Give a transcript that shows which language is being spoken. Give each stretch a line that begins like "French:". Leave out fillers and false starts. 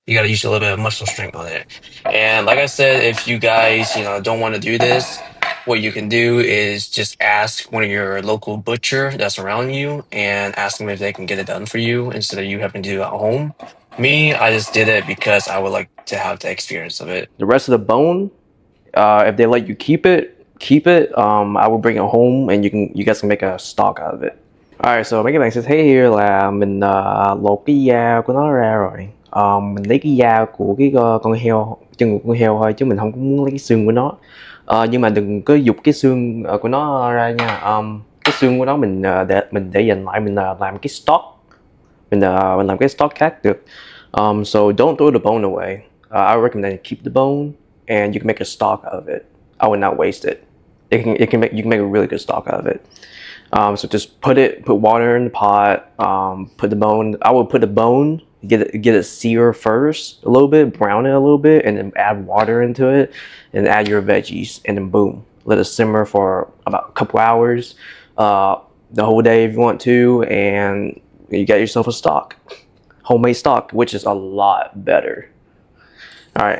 English: You got to use a little bit of muscle strength on it. And like I said, if you guys don't want to do this, what you can do is just ask one of your local butcher that's around you and ask them if they can get it done for you instead of you having to do it at home. Me, I just did it because I would like to have the experience of it. The rest of the bone, if they let you keep it, keep it. I will bring it home and you guys can make a stock out of it. Alright, so
Vietnamese: mấy các bạn sẽ thấy here là mình lột cái da của nó ra rồi. Mình lấy cái da của cái con heo, chân của con heo thôi, chứ mình không có muốn lấy cái xương của nó. Nhưng mà đừng có giục cái xương của nó ra nha. Cái xương của nó mình để dành lại, mình làm cái stock. Mình làm cái stock khác được.
English: So don't throw the bone away. I recommend you keep the bone and you can make a stock out of it. I would not waste it. You can make a really good stock out of it. So just put water in the pot, put the bone. I would put the bone, get it sear first a little bit, brown it a little bit, and then add water into it, and add your veggies, and then boom, let it simmer for about a couple hours, the whole day if you want to, and you got yourself a stock, homemade stock, which is a lot better. All right.